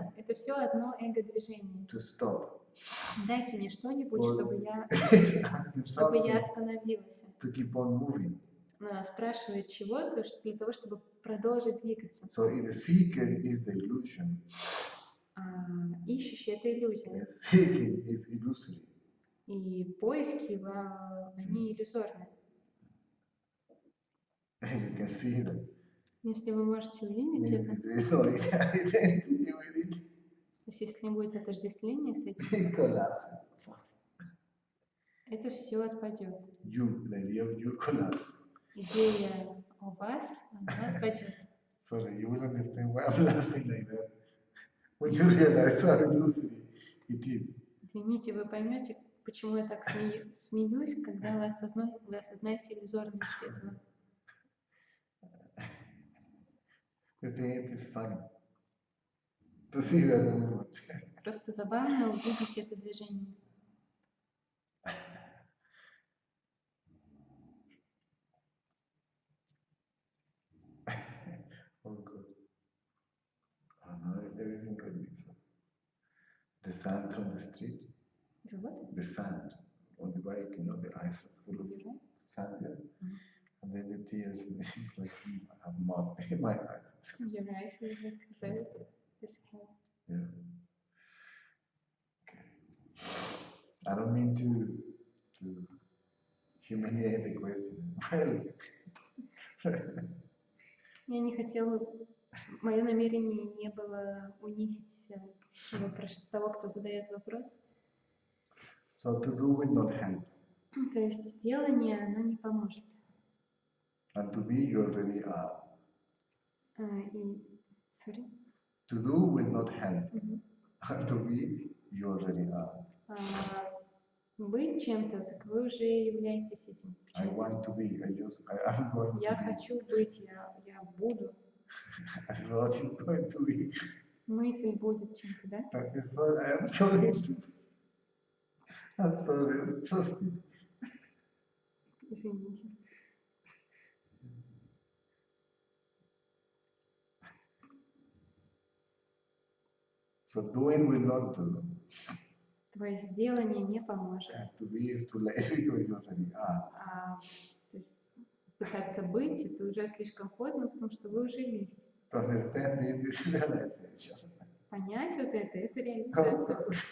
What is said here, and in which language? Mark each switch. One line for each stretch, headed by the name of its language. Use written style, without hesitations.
Russian: Это все одно эго-движение.
English: To stop.
Russian: Дайте мне что-нибудь, чтобы я остановилась.
English: To keep on moving.
Russian: Спрашивает чего-то для того, чтобы продолжить двигаться.
English: So the seeker is the illusion.
Russian: Ищущий — это иллюзия.
English: Seeking is illusory.
Russian: И поиски, они иллюзорны.
English: You can see that.
Russian: Если вы можете увидеть это,
English: So identity with it.
Russian: то есть если не будет отождествления с этим, это все отпадет.
English: The idea of you collapses.
Russian: Идея о вас, она отпадет.
English: Sorry, you will understand why I'm laughing like that. When you realize how illusory it is.
Russian: Извините, вы поймете, почему я так смеюсь, когда вы осознаете иллюзорность этого.
English: You think it is funny to see that movement.
Russian: Просто забавно увидеть это движение.
English: Oh good. I don't know if everything could be so. The sand from the street. The what? The sand on the bike, you know, the eyes are full of sand there. And then the tears, it's like I have mud in my eyes. Your eyes are like red as hell. Yeah. Okay. I don't mean to humiliate the question.
Russian: Я не хотела, мое намерение не было унизить того, кто задает вопрос.
English: So to do will not help.
Russian: То есть делание, оно не поможет.
English: And to be, you already are. Sorry? To do will not help. Мгм. To be, you already are.
Russian: Быть чем-то, так вы уже являетесь этим.
English: I
Russian: чем-то.
English: want to be. I'm going
Russian: Я
English: to be.
Russian: хочу быть, я буду.
English: I thought it's going to be.
Russian: Мысль будет чем-то, да?
English: That is what I am going to be. I'm sorry. It's so stupid.
Russian: Извините.
English: So doing will not do.
Russian: Твое сделание не поможет.
English: And to be is too late because you already are.
Russian: То есть пытаться быть, это уже слишком поздно, потому что вы уже есть.
English: To understand this is realization.
Russian: Понять вот это реализация.